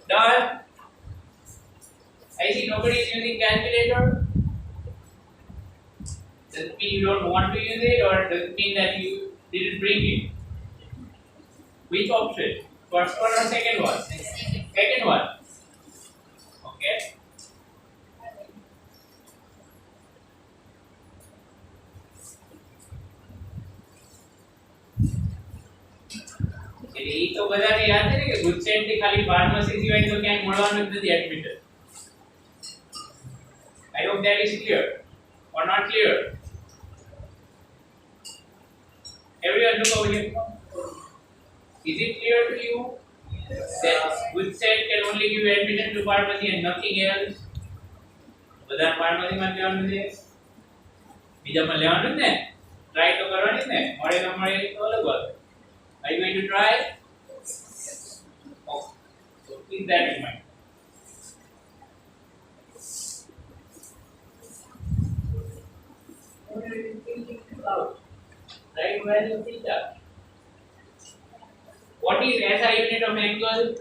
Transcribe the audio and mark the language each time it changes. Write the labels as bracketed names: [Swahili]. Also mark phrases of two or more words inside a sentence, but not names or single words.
[English] Done? I see nobody is using calculator. Does it mean you don't want to use it, or does it mean that you didn't bring it? Which option? First one or second one? Second one. Okay. [Gujarati] એટલે ઈ તો બધાને યાદ છે ને કે ગુજસેટ થી ખાલી ફાર્મસી સિવાય તો ક્યાંય મળવાનું જ નથી એડમિટર. [English] I hope that is clear or not clear. Everyone look over here. Is it clear to you that Gujarat can only give admission to pharmacy and nothing else? [Gujarati] બધા ફાર્મસી માં લેવાનું છે બીજામાં લેવાનું જ ને ટ્રાય તો કરવાની જ ને મળે ન મળે તો અલગ વાત. [English] Are you going to try? Oh, so keep that in mind. Right value of theta. What is SI unit of angle?